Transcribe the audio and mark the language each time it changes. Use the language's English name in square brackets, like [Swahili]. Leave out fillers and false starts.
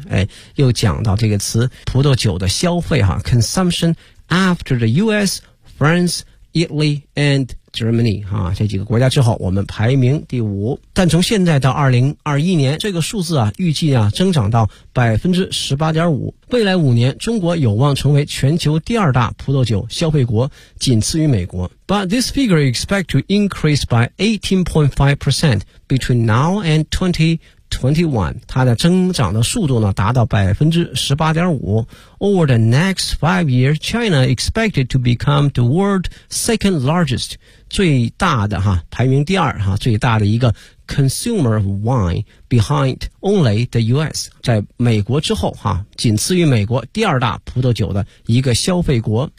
[Chinese] 哎，又讲到这个词，葡萄酒的消费哈 , [English] consumption after the US, France, Italy, and Germany, [Chinese] 哈，这几个国家之后我们排名第五。但从现在到2021年这个数字啊预计啊增长到 18.5%。未来五年中国有望成为全球第二大葡萄酒消费国，仅次于美国。 [English] But this figure expect to increase by 18.5% between now and 2021. [Chinese] 它的增长的速度呢达到 18.5%。 [English] Over the next 5 years, China expected to become the world's second largest, [Chinese] 最大的哈排名第二哈最大的一个 [English] consumer of wine behind only the US, [Chinese] 在美国之后哈仅次于美国第二大葡萄酒的一个消费国。